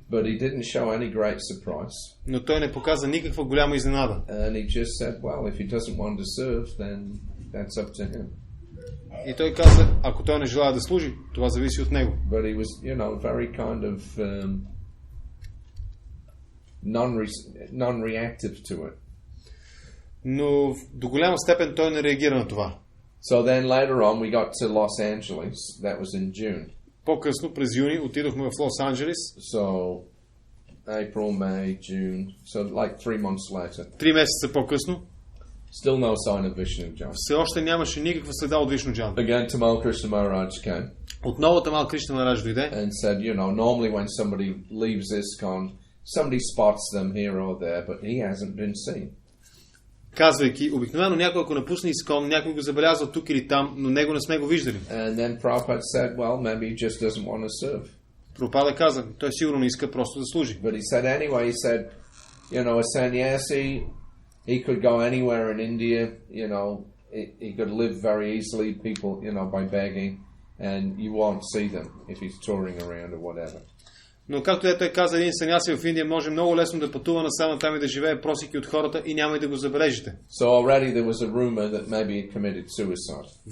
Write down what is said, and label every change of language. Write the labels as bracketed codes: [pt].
[en] But he didn't show any great surprise. [bg] Но той не показа никаква голяма изненада. [en] And he just said, well, if he doesn't want to serve, then that's up to him. [bg] И той каза, ако той не желая да служи, това зависи от него. [en] But he was, very kind of non-reactive to it. [bg] Но до голяма степен той не реагира на това. [en] So then later on we got to Los Angeles. That was in June. [bg] По-късно през юни отидохме в Лос-Анджелес. [en] So April, May, June. So like 3 months later. [bg] 3 месеца по-късно. [en] Still no sign of Vishnu John. [bg] Все още нямаше никаква следа от Вишну Джан. [en] Again, Tamal Krishna Maharaj came. [bg] Отново Тамал Кришна Марадж дойде. [en] And said, normally when somebody leaves ISKCON, somebody spots them here or there, but he hasn't been seen. [bg] Казвайки, обикновено някой ако напусне ISKCON, някой го забелязва тук или там, но него не сме го виждали. [en] And then Prabhupada said, well, maybe he just doesn't want to serve. [bg] Прабхупада каза, той сигурно не иска просто да служи. [en] But he said anyway, he said, a sannyasi, he could go anywhere in India, he could live very easily, people, by begging, and you won't see them if he's touring around or whatever. [bg] Но както той каза, един саняси в Индия може много лесно да пътува насам там и да живее просики от хората и няма и да го забележите. [en] So already there was a rumor that maybe he committed suicide.